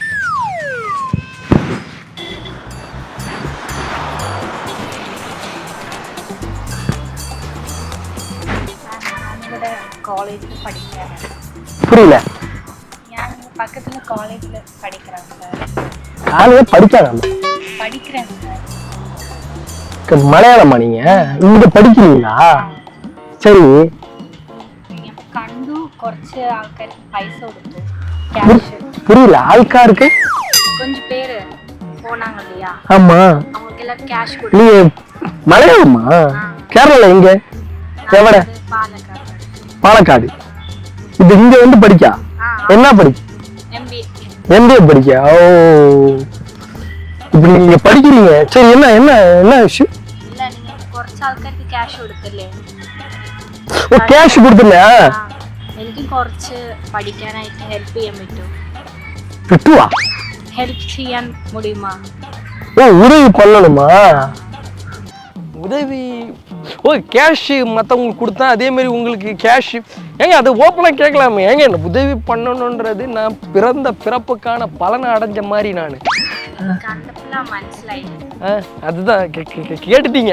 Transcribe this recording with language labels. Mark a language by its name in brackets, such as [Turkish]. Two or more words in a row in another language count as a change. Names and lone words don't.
[Tamil] காலேஜ்ல படிக்கிறேன். புரியல? பக்கத்துல காலேஜ்ல படிக்கிறாங்க சார். காலையில படிக்காத படிக்கிறேன் சார். மலையாளமா நீங்க? இங்க படிக்கிறீங்களா? சரி. [Malayalam] കണ്ടു കുറച്ച് ആൾക്കാർക്ക് പൈസ കൊടുത്തു ക്യാഷ്. [Tamil] புரியல? ஆள்காருக்கு கொஞ்சம் பேரு போனாங்க இல்லையா, ஆமா, அவங்களுக்கு எல்லாம் கேஷ் கொடுத்து. நீ மலையாளமா? கேரளா எங்க? எவட? பாலக்காடு. இது இங்க வந்து படிக்கா? என்ன படிக்க? MBA படிக்க? ஓ, இப்படி நீங்க படிக்கிறீங்க. சரி, என்ன விஷயம்? இல்ல, நீங்க [Malayalam] കുറച്ച് ആൾക്കാർക്ക് ക്യാഷ് കൊടുത്തില്ലേ? ഓ, ക്യാഷ് കൊടുത്തില്ല. എനിക്ക് കുറച്ച് പഠിക്കാനായിട്ട് ഹെൽപ്പ് ചെയ്യാൻ പറ്റുമോ? കിട്ടുവാ? ഹെൽപ്പ് ചെയ്യാൻ முடியுமா? [Tamil] ஓ, உதவி பண்ணணுமா? உதவி? ஓ, கேஷ் மற்றவங்களுக்கு கொடுத்தா அதே மாதிரி உங்களுக்கு கேஷ் ஏங்க? அது ஓப்பனாக கேட்கலாமே ஏங்க? என்ன உதவி பண்ணணுன்றது நான் பிறந்த பிறப்புக்கான பலனை அடைஞ்ச மாதிரி நான் அதுதான் கேட்டுட்டீங்க.